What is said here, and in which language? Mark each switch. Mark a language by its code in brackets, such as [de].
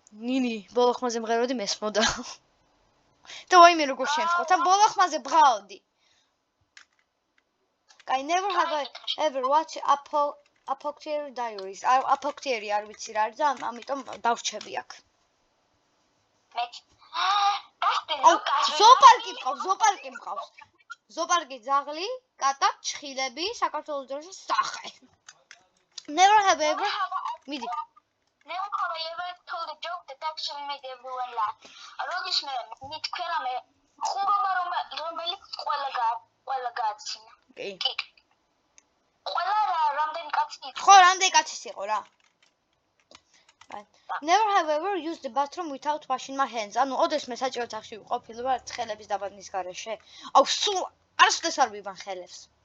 [ka] ნინი ბოლო ხმაზე მღეროდი მესმოდა და ვაიმე როგორ შემწყო თან ბოლო ხმაზე ბღაოდი [en] I never have ever watched Apothecary Diaries. [ka] Apothecary არ ვიცი რა არის და ამიტომ დავრჩები აქ. მეც. ზოპარკი მყავს. ზოპარკი ძაღლი, კატა, ჩხილები, საქართველოს დროშა, სახე. [en] Never have ever [ka] მიდი. [en] Never have I ever told a joke that actually made everyone laugh. [ka] როდის მე მითქვა მე ხუმრობა რომელიც ყველა გააცინა. კი. ყველა რამდენი კაცი იყო? ხო, რამდენი კაცის იყო რა? [en] Never have ever used the bathroom without washing my hands. [ka] ანუ ოდესმე საჭირო სახში ვყოფილი ვარ ხელების დაბადნის გარეშე. აუ, სულ არასოდეს არ ვიბან ხელებს.